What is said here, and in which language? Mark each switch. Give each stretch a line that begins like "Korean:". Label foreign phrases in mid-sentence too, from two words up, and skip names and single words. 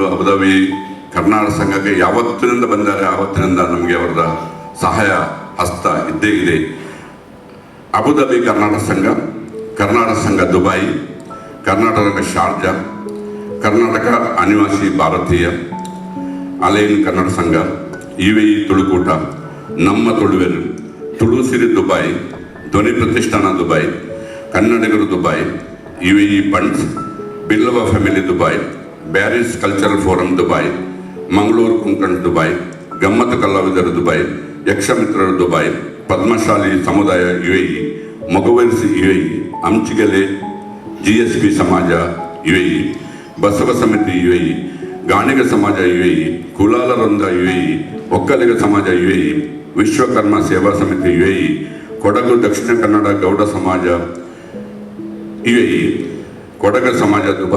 Kannada: ಅಬುದಾಬಿ ಕರ್ನಾಟಕ ಸಂಘಕ್ಕೆ ಯಾವತ್ತಿನಿಂದ ಬಂದರೆ ಆವತ್ತಿನಿಂದ ನಮಗೆ ಅವರ ಸಹಾಯ ಹಸ್ತ ಇದ್ದೇ ಇದೆ. ಅಬುದಾಬಿ ಕರ್ನಾಟಕ ಸಂಘ ದುಬೈ, ಕರ್ನಾಟಕ ಸಂಘ ಶಾರ್ಜಾ, ಕರ್ನಾಟಕ ಅನಿವಾಸಿ ಭಾರತೀಯ, ಅಲೈನ್ ಕನ್ನಡ ಸಂಘ, UAE ತುಳುಕೂಟ, ನಮ್ಮ ತುಳುವೆರು, ತುಳು ಸಿರಿ ದುಬೈ, ಧ್ವನಿ ಪ್ರತಿಷ್ಠಾನ ದುಬೈ, ಕನ್ನಡಿಗರು ದುಬೈ, UAE ಬಂಡ್ಸ್, ಬಿಲ್ಲವ ಫ್ಯಾಮಿಲಿ ದುಬೈ, ಬ್ಯಾರಿಸ್ ಕಲ್ಚರಲ್ ಫೋರಂ ದುಬೈ, ಮಂಗಳೂರು ಕೊಂಕಣ್ ದುಬೈ, ಗಮ್ಮತ್ತು ಕಲಾವಿದರು ದುಬೈ, ಯಕ್ಷಮಿತ್ರರು ದುಬೈ, ಪದ್ಮಶಾಲಿ ಸಮುದಾಯ UAE, ಮೊಗವರ್ಸಿ UAE, ಅಂಚಿಗೆಲೆ GSP ಸಮಾಜ UAE, ಬಸವ ಸಮಿತಿ UAE, ಗಾಣಿಗ ಸಮಾಜ UAE, ಕುಲಾಲ ವೃಂದ UAE, ಒಕ್ಕಲಿಗ ಸಮಾಜ UAE, ವಿಶ್ವಕರ್ಮ ಸೇವಾ ಸಮಿತಿ UAE, ಕೊಡಗು ದಕ್ಷಿಣ ಕನ್ನಡ ಗೌಡ ಸಮಾಜ UAE, ಕೊಡಗ ಸಮಾಜ ದುಬೈ,